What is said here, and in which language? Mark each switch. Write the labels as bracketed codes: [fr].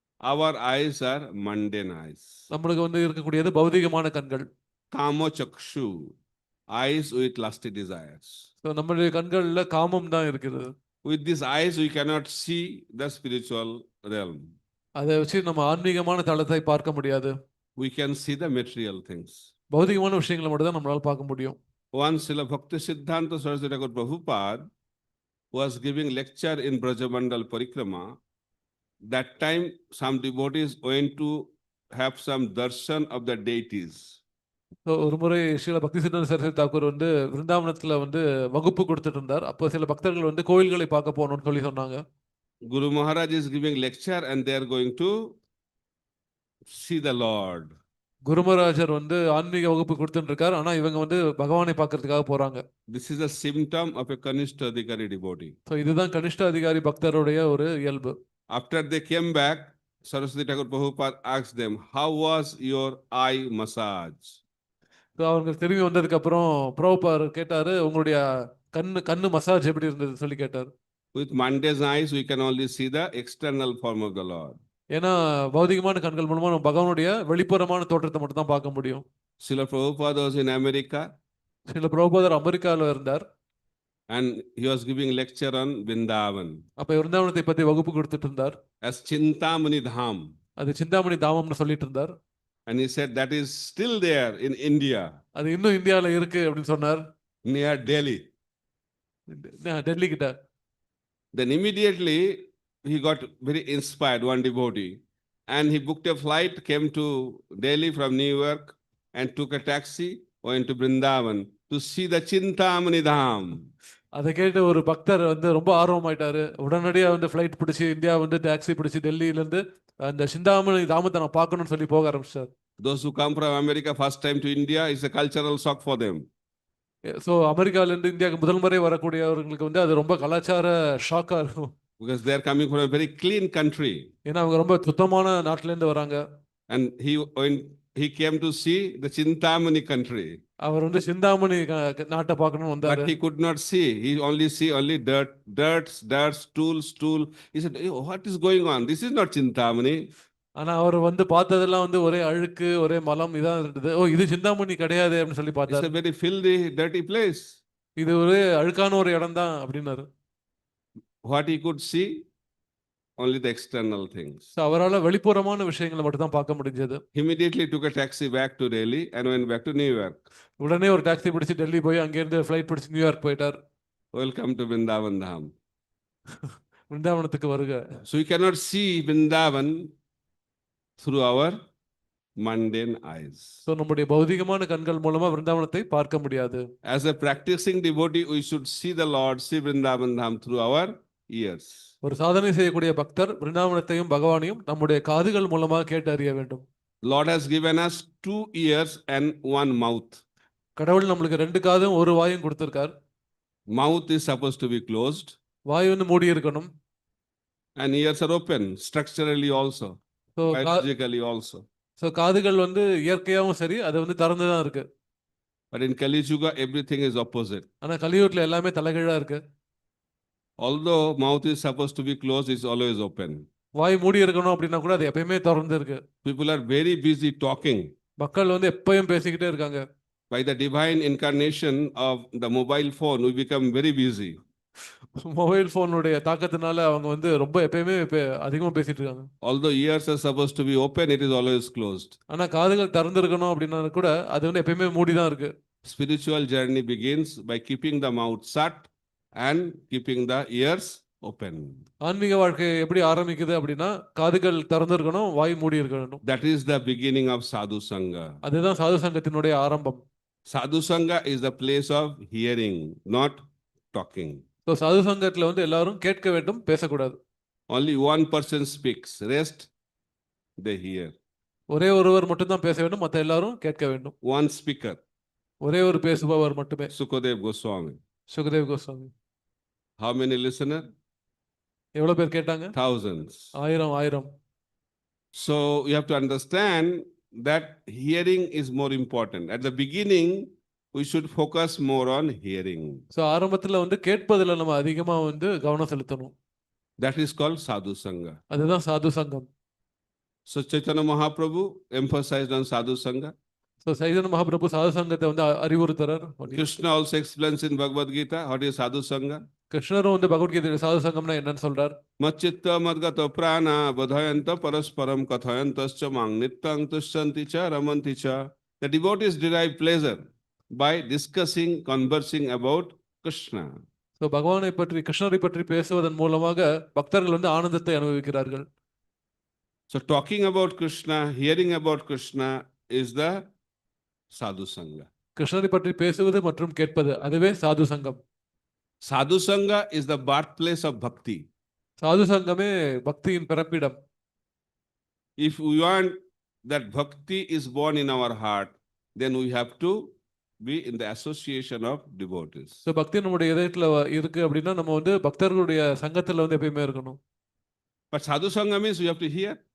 [en] Our eyes are mundane eyes. [ta] நம்மளுக்கு வந்து இருக்கக்கூடியது பௌதிகமான கண்கள். [sa] Kamo chakshu, [en] eyes with lusty desires. [ta] So நம்மளுடைய கண்கள்ல காமம் தான் இருக்கிறது. [en] With these eyes, we cannot see the spiritual realm. [ta] அதை வச்சு நம்ம ஆன்மீகமான தளத்தை பார்க்க முடியாது. [en] We can see the material things. [ta] பௌதிகமான விஷயங்களை மட்டும் தான் நம்மளால பார்க்க முடியும். [en] Once Srila Bhakti Siddhanta Saraswati Thakur Prabhupada was giving lecture in Brajamandal Parikrama. That time some devotees went to have some darshan of the deities. [ta] So ஒரு முறை ஸ்ரீல பக்தி சித்தாந்த சரஸ்வதி தாக்கூர் வந்து விருந்தாவனத்துல வந்து வகுப்பு கொடுத்துட்டு இருந்தார். அப்போ சில பக்தர்கள் வந்து கோயில்களை பார்க்க போகணும்னு சொல்லி சொன்னாங்க. [en] Guru Maharaj is giving lecture and they are going to see the Lord. [ta] குரு மகாராஜர் வந்து ஆன்மீக வகுப்பு கொடுத்துட்டு இருக்காரு, ஆனா இவங்க வந்து பகவானை பார்க்கறதுக்காக போறாங்க. [en] This is a symptom of a Kanishta Adhikari devotee. [ta] So இதுதான் கனிஷ்ட அதிகாரி பக்தருடைய ஒரு இயல்பு. [en] After they came back, Saraswati Thakur Prabhupada asked them, how was your eye massage? [ta] So அவங்க திரும்பி வந்ததுக்கு அப்புறம் பிரபுபார் கேட்டாரு, உங்களுடைய கண்ணு மசாஜ் எப்படி இருந்தது சொல்லி கேட்டார். [en] With mundane eyes, we can only see the external form of the Lord. [ta] ஏன்னா பௌதிகமான கண்கள் மூலமா நம்ம பகவானுடைய வெளிப்புறமான தோற்றத்தை மட்டும் தான் பார்க்க முடியும். [en] Srila Prabhupada was in America. [ta] Srila பிரபுபாதர் அமெரிக்காவில் இருந்தார். [en] And he was giving lecture on Vrindavan. [ta] அப்ப விருந்தாவனத்தை பத்தி வகுப்பு கொடுத்துட்டு இருந்தார். [en] As Chintamani Dham. [ta] அது சிந்தாமணி தாமம்னு சொல்லிட்டு இருந்தார். [en] And he said that is still there in India. [ta] அது இன்னும் இந்தியாவில் இருக்கு அப்படின்னு சொன்னார். [en] Near Delhi. [ta] டெல்லி கிட்ட. [en] Then immediately he got very inspired, one devotee, and he booked a flight, came to Delhi from New York and took a taxi, went to Vrindavan to see the Chintamani Dham. [ta] அதை கேட்டு ஒரு பக்தர் வந்து ரொம்ப ஆர்வமாயிட்டாரு. உடனடியாக வந்து flight பிடிச்சி India வந்து டாக்ஸி பிடிச்சி டெல்லியிலேருந்து அந்த சிந்தாமணி தாமத்தை நான் பார்க்கணும்னு சொல்லி போக ஆரம்பிச்சார். [en] Those who come from America first time to India, is a cultural shock for them. [ta] So அமெரிக்காவிலேருந்து இந்தியாவுக்கு முதல் முறை வரக்கூடியவர்களுக்கு வந்து அது ரொம்ப கலாச்சார ஷாக்காக இருக்கும். [en] Because they are coming from a very clean country. [ta] ஏன்னா அவங்க ரொம்ப சுத்தமான நாட்டிலேருந்து வராங்க. [en] And he came to see the Chintamani country. [ta] அவர் வந்து சிந்தாமணி நாட்டை பார்க்கணும்னு வந்தார். [en] But he could not see. He only dirt, stool. He said, "Hey, what is going on? This is not Chintamani." [ta] ஆனா அவர் வந்து பார்த்ததெல்லாம் வந்து ஒரே அழுக்கு, ஒரே மலம் இதான் இருந்தது. ஓ, இது சிந்தாமணி கிடையாது அப்படின்னு சொல்லி [en] It's [ta] பார்த்தார். [en] a very filthy, dirty place. [ta] இது ஒரு அழுக்கான ஒரு இடம் தான் அப்படின்னாரு. [en] What he could see, only the external things. [ta] So அவரால் வெளிப்புறமான விஷயங்களை மட்டும் தான் பார்க்க முடிஞ்சது. [en] Immediately took a taxi back to Delhi and went back to New York. [ta] உடனே ஒரு டாக்ஸி பிடிச்சி டெல்லி போய் அங்கேருந்து ஃப்ளைட் பிடிச்சி நியூயார்க் போயிட்டார். [en] Welcome to Vrindavan Dham. [ta] விருந்தாவனத்துக்கு வருக. [en] So we cannot see Vrindavan through our mundane eyes. [ta] So நம்முடைய பௌதிகமான கண்கள் மூலமா விருந்தாவனத்தை பார்க்க முடியாது. [en] As a practicing devotee, we should see the Lord, see Vrindavan Dham through our ears. [ta] ஒரு சாதனை செய்யக்கூடிய பக்தர் விருந்தாவனத்தையும் பகவானையும் நம்முடைய காதுகள் மூலமாக கேட்டு அறிய வேண்டும். [en] Lord has given us 2 ears and 1 mouth. [ta] கடவுள் நம்மளுக்கு 2 காதும் 1 வாயும் கொடுத்திருக்கார். [en] Mouth is supposed to be closed. [ta] வாய் வந்து மூடி இருக்கணும். [en] And ears are open structurally also, biologically also. [ta] So காதுகள் வந்து இயற்கையாகவும் சரி, அது வந்து திறந்து தான் இருக்கு. [en] But in Kali Yuga, everything is opposite. [ta] ஆனா கலியுகத்துல எல்லாமே தலைகீழா இருக்கு. [en] Although mouth is supposed to be closed, it's always open. [ta] வாய் மூடி இருக்கணும் அப்படின்னா கூட அது எப்பயுமே திறந்து இருக்கு. [en] People are very busy talking. [ta] மக்கள் வந்து எப்பயும் பேசிக்கிட்டே இருக்காங்க. [en] By the divine incarnation of the mobile phone, we become very busy. [ta] Mobile ஃபோனுடைய தாக்கத்தினால அவங்க வந்து ரொம்ப எப்பயுமே அதிகமா பேசிட்டு இருக்காங்க. [en] Although ears are supposed to be open, it is always closed. [ta] ஆனா காதுகள் திறந்திருக்கணும் அப்படின்னா கூட அது வந்து எப்பயுமே மூடி தான் இருக்கு. [en] Spiritual journey begins by keeping the mouth shut and keeping the ears open. [ta] ஆன்மீக வாழ்க்கை எப்படி ஆரம்பிக்குது அப்படின்னா காதுகள் திறந்திருக்கணும், வாய் மூடி இருக்கணும். [en] That is the beginning of sadhu sangha. [ta] அதுதான் சாது சங்கத்தினுடைய ஆரம்பம். [en] Sadhu sangha is the place of hearing, not talking. [ta] So சாது சங்கத்துல வந்து எல்லாரும் கேட்க வேண்டும், பேசக்கூடாது. [en] Only one person speaks, rest they hear. [ta] ஒரே ஒருவர் மட்டும்தான் பேச வேண்டும், மற்ற எல்லாரும் கேட்க வேண்டும். [en] One speaker, [ta] ஒரே ஒரு பேசுபவர் மட்டுமே. [en] Sukadev Goswami. [ta] Sukhdev Goswami. [en] How many listeners? [ta] எவ்வளவு பேர் கேட்டாங்க? [en] Thousands. [ta] ஆயிரம். [en] So you have to understand that hearing is more important. At the beginning, we should focus more on hearing. [ta] So ஆரம்பத்துல வந்து கேட்பதுல நம்ம அதிகமா வந்து கவனம் செலுத்தணும். [en] That is called sadhu sangha. [ta] அதுதான் சாது சங்கம். [en] So Chaitanya Mahaprabhu emphasized on sadhu sangha. [ta] So Chaitanya Mahaprabhu சாது சங்கத்தை வந்து அறிவுறுத்துறார். [en] Krishna also explains in Bhagavad Gita what is sadhu sangha. [ta] கிருஷ்ணரும் வந்து பகவத்கீதையில சாது சங்கம்னா என்னன்னு சொல்றார். [sa] Machitta madgata prana bodhayanta parasparam kathayantascha mang nityang tushyanti cha ramanti cha. [en] The devotees derive pleasure by discussing, conversing about Krishna. [ta] So பகவானை பற்றி, கிருஷ்ணரை பற்றி பேசுவதன் மூலமாக பக்தர்கள் வந்து ஆனந்தத்தை அனுபவிக்கிறார்கள். [en] So talking about Krishna, hearing about Krishna is the sadhu sangha. [ta] கிருஷ்ணரை பற்றி பேசுவது மற்றும் கேட்பது அதுவே சாது சங்கம். [en] Sadhu sangha is the birthplace of bhakti. [ta] சாது சங்கமே பக்தியின் பிறப்பிடம். [en] If we want that bhakti is born in our heart, then we have to be in the association of devotees. [ta] So பக்தி நம்முடைய இதயத்துல இருக்கு அப்படின்னா நம்ம வந்து பக்தர்களுடைய சங்கத்துல வந்து எப்பயுமே இருக்கணும். [en] But sadhu sangha means we have to hear.